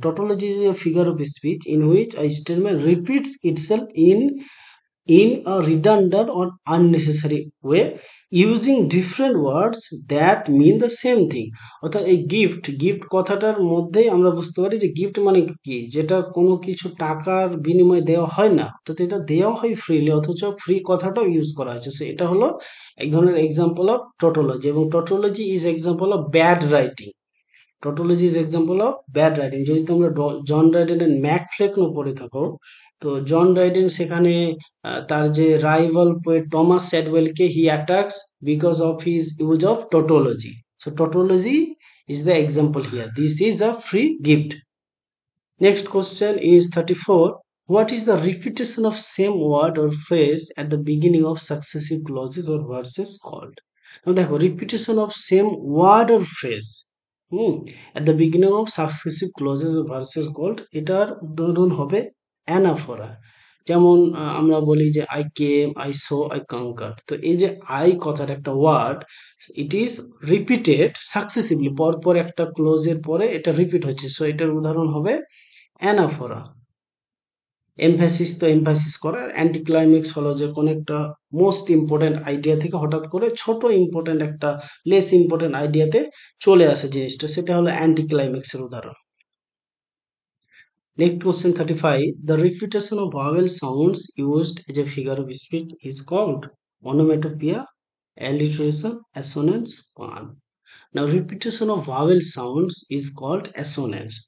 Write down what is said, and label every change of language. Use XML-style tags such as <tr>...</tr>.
<en>Tautology is a figure of speech in which a statement repeats itself in a redundant or unnecessary way using different words that mean the same thing.</en> <bn>অর্থাৎ এই gift, gift কথাটার মধ্যেই আমরা বুঝতে পারি যে gift মানে কি, যেটা কোনো কিছু টাকার বিনিময়ে দেওয়া হয় না, অর্থাৎ এটা দেওয়া হয় ফ্রিলি, অথচ ফ্রি কথাটাও ইউজ করা হয়েছে।</bn> <en>so</en> <bn>এটা হলো এক ধরনের</bn> <en>Example of tautology. এবং tautology is example of bad writing. Tautology is example of bad writing.</en> <bn>যদি তোমরা জন রাইডেনের ম্যাক ফ্লেকনো পড়ে থাকো,</bn> <en>তো John Dryden সেখানে তার যে রাইভাল পোয়েট টমাস স্যাডওয়েলকে he attacks because of his use of tautology. So tautology is the example here, this is a free gift. Next question is 34, what is the repetition of same word or phrase at the beginning of successive clauses or verses called? Now</en> <bn>দেখো,</bn> <en>repetition of same word or phrase at the beginning of successive clauses or verses called,</en> <bn>এটার উদাহরণ হবে anaphora. যেমন আমরা বলি যে</bn> <en>I came, I saw, I conquer.</en> <bn>তো এই যে আই কথার একটা word,</bn> <en>it is repeated successively,</en> <bn>পরপর একটা ক্লোজের পরে এটা রিপিট হচ্ছে, সো এটার উদাহরণ হবে অ্যানাফোরা। এমফ্যাসিস তো এমফ্যাসিস করা, আর অ্যান্টি ক্লাইম্যাক্স হলো যে কোনো একটা মোস্ট ইম্পর্টেন্ট আইডিয়া থেকে হঠাৎ করে ছোট ইম্পর্টেন্ট একটা লেস ইম্পর্টেন্ট আইডিয়াতে চলে আসে জিনিসটা, সেটা হলো অ্যান্টি ক্লাইম্যাক্সের উদাহরণ।</bn> <en>Next question 35. The repetition of vowel sounds used as a figure of speech is called onomatopoeia, alliteration, assonance, pun. Now repetition of vowel sounds is called assonance.</en>